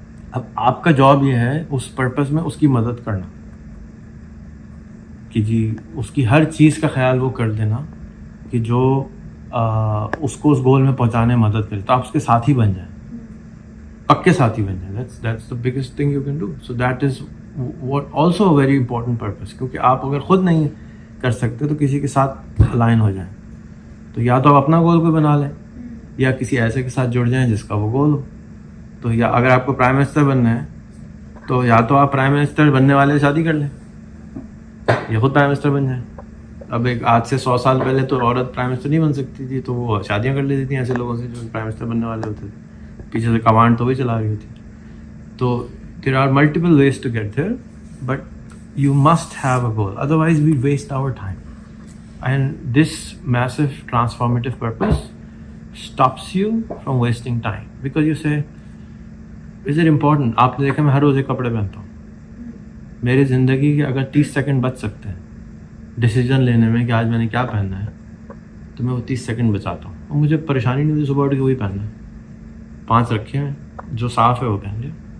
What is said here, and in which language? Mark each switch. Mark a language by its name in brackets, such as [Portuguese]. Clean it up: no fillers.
[Urdu] اب آپ کا جاب یہ ہے اس پرپس میں اس کی مدد کرنا, کہ جی اس کی ہر چیز کا خیال وہ کر دینا کہ جو اس کو اس گول میں پہنچانے میں مدد کرے. تو آپ اس کے ساتھی بن جائیں, پکے ساتھی بن جائیں. [English] that's the biggest thing you can do. So that is what also a very important purpose. [Urdu] کیونکہ آپ اگر خود نہیں کر سکتے تو کسی کے ساتھ الائن ہو جائیں. تو یا تو آپ اپنا گول کوئی بنا لیں, یا کسی ایسے کے ساتھ جڑ جائیں جس کا وہ گول ہو. تو یا اگر آپ کو پرائم منسٹر بننا ہے تو یا تو آپ پرائم منسٹر بننے والے سے شادی کر لیں, یا خود پرائم منسٹر بن جائیں. اب ایک آج سے 100 سال پہلے تو عورت پرائم منسٹر نہیں بن سکتی تھی, تو وہ شادیاں کر لیتی تھیں ایسے لوگوں سے جو پرائم منسٹر بننے والے ہوتے تھے, پیچھے سے کمانڈ تو وہی چلا رہی ہوتی. [English] تو there are multiple ways to get there, but you must have a goal, otherwise we waste our time. And this massive transformative purpose stops you from wasting time, because you say, is it important? [Urdu] آپ نے دیکھا میں ہر روز ایک کپڑے پہنتا ہوں. میری زندگی کے اگر 30 سیکنڈ بچ سکتے ہیں ڈیسیجن لینے میں کہ آج میں نے کیا پہننا ہے, تو میں وہ 30 سیکنڈ بچاتا ہوں, اور مجھے پریشانی نہیں ہوتی. صبح اٹھ کے وہی پہننا ہے, 5 رکھے ہیں, جو صاف ہے وہ پہن لیں.